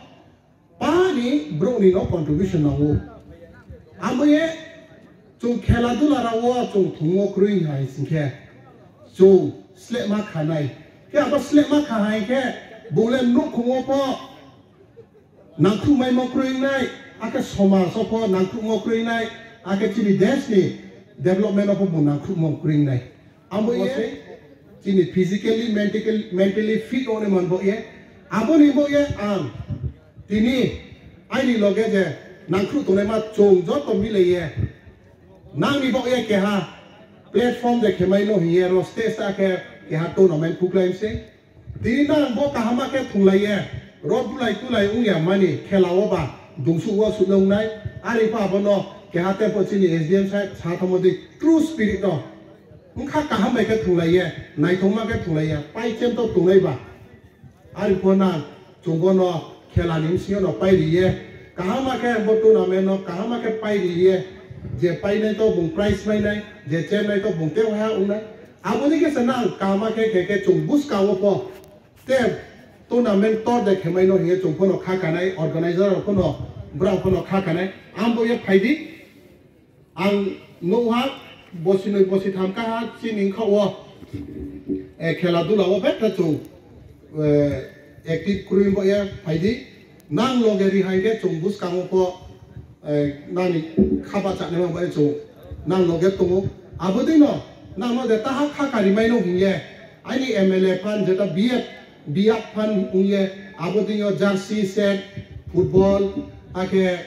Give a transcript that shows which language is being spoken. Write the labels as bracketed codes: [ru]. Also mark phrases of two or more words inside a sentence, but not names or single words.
[trp] pani bro ni no contribution nangu amoye chu khela dula ra wo chu thungo krui hai singkhe chu slek ma khanai ke aba slek ma khai ke bole nu khungo po nang khumai mo krui nai Ake somaj opo nangkruk ngokring nai, ake cini des ni development opo bu nangkruk ngokring nai. Ambo ye, cini [en] physically, mentally fit one man [trp] bo ye. Ambo ni bo ye am, tini, aini loge je nangkruk tone ma chong jot to mile ye. Nang ni bo ye keha platform je kemai no hiye ro stage ake keha tournament kuklaim se. Tini nang bo kahama ke thulai ye, rod bulai tulai ung ya mani khela oba. Dungsu wa sulong nai ari pa bono kehate po chini SDM sa thamodi [en] true spirit [trp] no ungkha kaham mai ke thulaiye nai thoma ke thulaiya pai chem to tunai ba ari pona chungbo no khela nim sio no pai riye kahama ke botu na me no kahama ke pai riye je pai nai to bung price mai nai je chem nai to bung te ha una aboni ke sanang kahama ke chungbus ka wo po te tournament to de khemai no he chungpo no kha kanai organizer ko no brau ko no kha kanai ambo ye phaidi ang noha bosinoi bosi tham ka ha chining khawo khela dula wo bet ta chung active kruim bo ye phaidi nang logeri haide chungbus ka mo po nani khaba cha ne ba chu nang loge to abodi no nang no de ta ha kha kari mai no hinge ani MLA fan jeta biak fan unye abodi yo [en] jersey set football [trp] ake